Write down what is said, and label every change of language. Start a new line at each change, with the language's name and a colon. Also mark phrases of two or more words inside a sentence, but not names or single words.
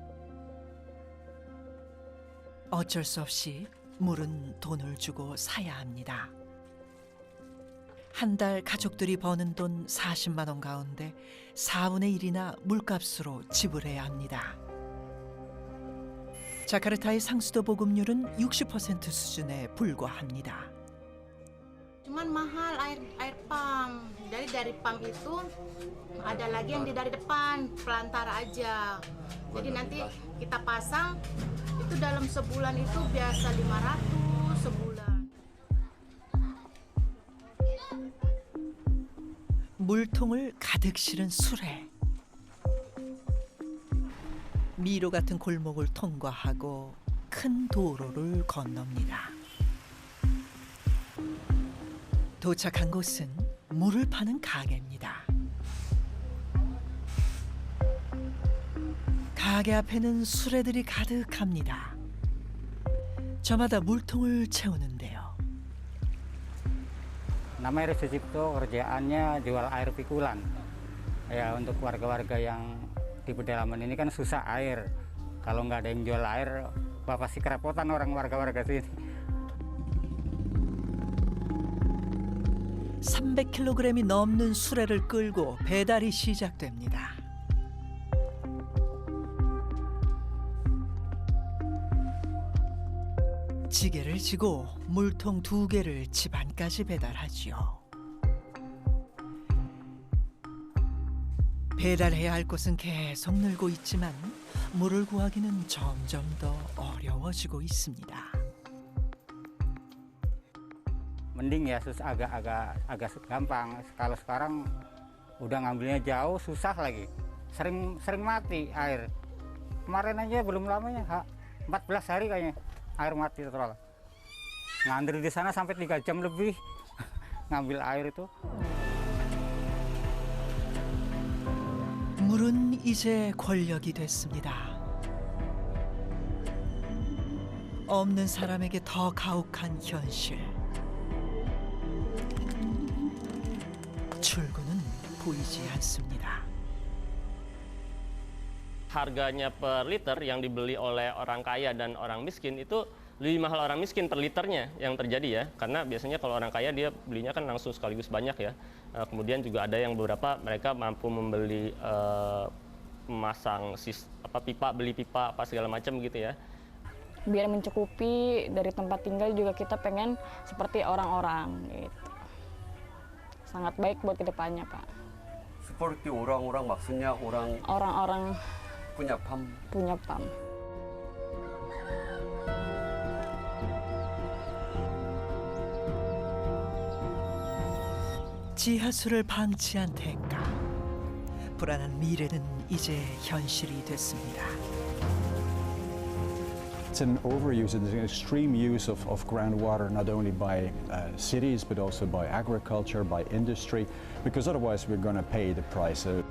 Korean: 어쩔 수 없이 물은 돈을 주고 사야 합니다. 한 달 가족들이 버는 돈 40만 원 가운데 4분의 1이나 물값으로 지불해야 합니다. 자카르타의 상수도 보급률은 60% 수준에 불과합니다.
Indonesian: Cuman mahal air pump. Dari pump itu ada lagi yang dari depan pelantara aja. Jadi nanti kita pasang itu dalam sebulan itu biasa 500 sebulan.
Korean: 물통을 가득 실은 수레. 미로 같은 골목을 통과하고 큰 도로를 건넙니다. 도착한 곳은 물을 파는 가게입니다. 가게 앞에는 수레들이 가득합니다. 저마다 물통을 채우는데요.
Indonesian: Nama Heru Sucipto kerjaannya jual air pikulan. Ya untuk warga-warga yang di pedalaman ini kan susah air. Kalau nggak ada yang jual air, pasti kerepotan orang warga-warga sini.
Korean: 300kg이 넘는 수레를 끌고 배달이 시작됩니다. 지게를 지고 물통 2개를 집 안까지 배달하지요. 배달해야 할 곳은 계속 늘고 있지만 물을 구하기는 점점 더 어려워지고 있습니다.
Indonesian: Mending ya agak gampang. Kalau sekarang udah ngambilnya jauh susah lagi. Sering mati air. Kemarin aja belum lamanya 14 hari kayaknya air mati total. Ngantri di sana sampai 3 jam lebih ngambil air itu.
Korean: 물은 이제 권력이 됐습니다. 없는 사람에게 더 가혹한 현실. 출구는 보이지 않습니다.
Indonesian: Harganya per liter yang dibeli oleh orang kaya dan orang miskin itu lebih mahal orang miskin per liternya yang terjadi ya. Karena biasanya kalau orang kaya dia belinya kan langsung sekaligus banyak ya. Kemudian juga ada yang beberapa mereka mampu membeli memasang pipa, beli pipa apa segala macam gitu ya. Biar mencukupi dari tempat tinggal juga kita pengen seperti orang-orang gitu. Sangat baik buat kedepannya Pak. Seperti orang-orang maksudnya orang-orang punya pam. Punya pam.
Korean: 지하수를 방치한 대가. 불안한 미래는 이제 현실이 됐습니다.
English: It's an overuse, it's an extreme use of groundwater, not only by cities, but also by agriculture, by industry, because otherwise we're going to pay the price.